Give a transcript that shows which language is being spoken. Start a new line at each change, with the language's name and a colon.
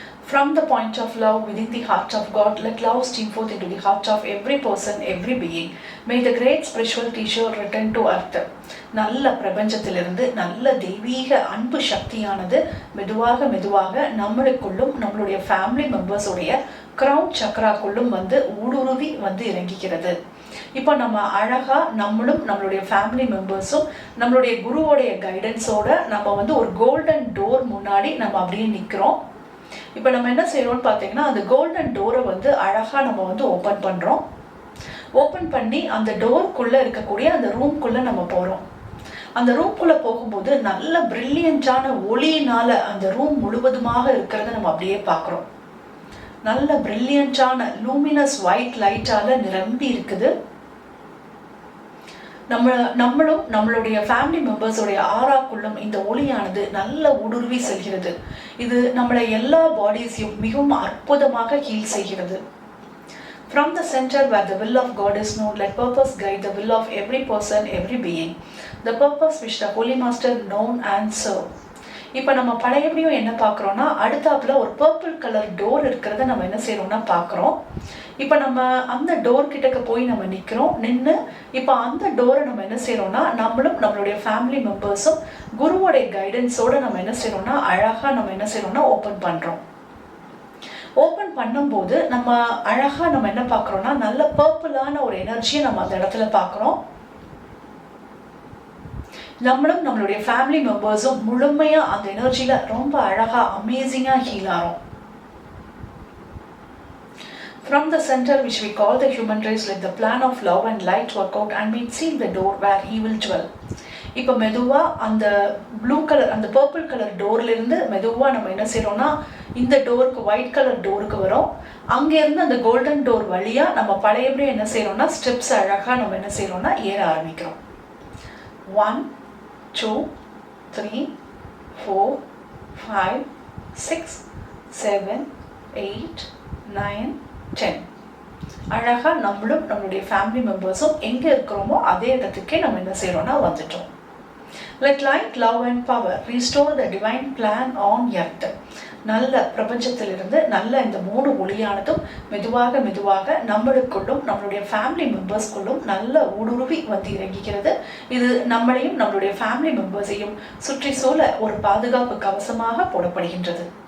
English: From the point of love within the heart of God, let love stream forth into the heart of every person, every being. May the great spiritual teacher return to earth.
Tamil: நல்ல பிரபஞ்சத்திலிருந்து நல்ல தெய்வீக அன்பு சக்தியானது மெதுவாக நம்மளுக்குள்ளும் நம்மளுடைய family மெம்பர்ஸுடைய crown சக்கராக்குள்ளும் வந்து ஊடுருவி வந்து இறங்குகிறது. இப்போ நம்ம அழகா நம்மளுடைய ஃபேமிலி மெம்பர்ஸும் நம்மளுடைய குருவோடைய கைடன்ஸோட நம்ம வந்து ஒரு
English: golden door
Tamil: முன்னாடி நம்ம அப்படியே நிற்கிறோம். இப்போ நம்ம என்ன செய்யறோம்னு பார்த்தீங்கன்னா அந்த கோல்டன் டோரை வந்து அழகா நம்ம வந்து ஓப்பன் பண்றோம். ஓப்பன் பண்ணி அந்த டோருக்குள்ள இருக்கக்கூடிய அந்த ரூம்குள்ள நம்ம போறோம். அந்த ரூம்குள்ள போகும்போது நல்ல பிரில்லியண்டான ஒளியினால அந்த ரூம் முழுவதுமாக இருக்கிறத நம்ம அப்படியே பார்க்குறோம். நல்ல பிரில்லியண்டான
English: luminous white லைட்டால
Tamil: நிரம்பி இருக்குது. நம்மளும் நம்மளுடைய ஃபேமிலி மெம்பர்ஸோடைய ஆறாக்குள்ளும் இந்த ஒளியானது நல்ல ஊடுருவி செல்கிறது. இது நம்மளை எல்லா பாடிஸையும் மிகவும் அற்புதமாக ஹீல் செய்கிறது.
English: From the center where the will of God is known, let purpose guide the will of every person, every being. The purpose which the Holy Master known and serve.
Tamil: இப்போ நம்ம பழையபடியும் என்ன பார்க்குறோன்னா அடுத்தாப்புல ஒரு
English: purple colour door
Tamil: இருக்கிறத நம்ம என்ன செய்யறோம்னா பார்க்குறோம். இப்போ நம்ம அந்த டோர் கிட்டக்க போய் நம்ம நின்று இப்போ அந்த டோரை நம்ம என்ன செய்யறோம்னா நம்மளுடைய ஃபேமிலி மெம்பர்ஸும் குருவோடைய கைடன்ஸோட நம்ம என்ன செய்யறோம்னா அழகாக நம்ம என்ன செய்யறோம்னா ஓப்பன் பண்ணுறோம். ஓப்பன் பண்ணும்போது நம்ம அழகாக நம்ம என்ன பார்க்குறோம்னா நல்ல பர்பிளான ஒரு எனர்ஜியை நம்ம அந்த இடத்துல பார்க்குறோம். நம்மளும் நம்மளுடைய ஃபேமிலி மெம்பர்ஸும் முழுமையாக அந்த எனர்ஜியில் ரொம்ப அழகாக அமேசிங்காக ஹீல் ஆகிறோம்.
English: From the center which we call the human race, let the plan of love and light work out and meet seal the door where he will dwell.
Tamil: இப்போ மெதுவாக அந்த ப்ளூ கலர் அந்த purple colour டோர்லேருந்து மெதுவாக நம்ம என்ன செய்கிறோம்னா இந்த டோருக்கு
English: white colour டோருக்கு
Tamil: வரோம். அங்கேருந்து அந்த கோல்டன் டோர் வழியாக நம்ம பழையபடியும் என்ன செய்கிறோம்னா ஸ்டெப்ஸ் அழகாக நம்ம என்ன செய்கிறோம்னா ஏற ஆரம்பிக்கிறோம். 1 2 3 4 5 6 7 8 9 10. அழகாக நம்மளும் நம்மளுடைய ஃபேமிலி மெம்பர்ஸும் எங்கே இருக்கிறோமோ அதே இடத்துக்கே நம்ம என்ன செய்கிறோம்னா வந்துட்டோம்.
English: Let light, love and power restore the divine plan on earth.
Tamil: நல்ல பிரபஞ்சத்திலிருந்து நல்ல இந்த 3 ஒளியானதும் மெதுவாக மெதுவாக நம்மளுக்குள்ளும் நம்மளுடைய ஃபேமிலி மெம்பர்ஸ்குள்ளும் நல்ல ஊடுருவி வந்து இறங்குகிறது. இது நம்மளையும் நம்மளுடைய ஃபேமிலி மெம்பர்ஸையும் சுற்றி சூழ ஒரு பாதுகாப்பு கவசமாக போடப்படுகின்றது.